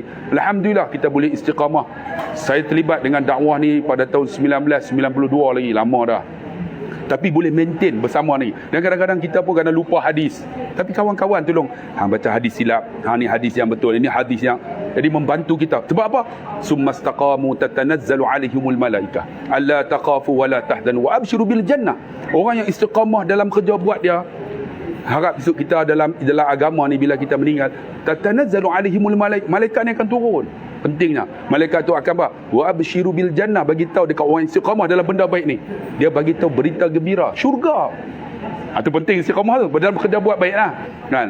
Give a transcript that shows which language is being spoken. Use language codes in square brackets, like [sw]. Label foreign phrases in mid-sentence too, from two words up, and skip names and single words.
[ms] Alhamdulillah kita boleh istiqamah. Saya terlibat dengan dakwah ni pada tahun 1992 lagi, lama dah. Tapi boleh maintain bersama ni. Dan kadang-kadang kita pun kena lupa hadis. Tapi kawan-kawan tolong baca hadis silap. Ni hadis yang betul. Ini hadis yang jadi membantu kita. Sebab apa? [ar] ثم استقاموا تتنزل عليهم الملائكة ألا تخافوا ولا تحزنوا وأبشروا بالجنة. [ms] Orang yang istiqamah dalam kerja buat dia, harap besok kita dalam agama ni bila kita meninggal, [ar] تتنزل عليهم الملائكة [ms] ni akan turun. Pentingnya malaikat tu akan apa? [ar] وأبشروا بالجنة, [ms] bagi tahu dekat orang istiqamah dalam benda baik ni. Dia bagi tahu berita gembira, syurga. Itu penting istiqamah tu, dalam kerja buat baiklah, kan?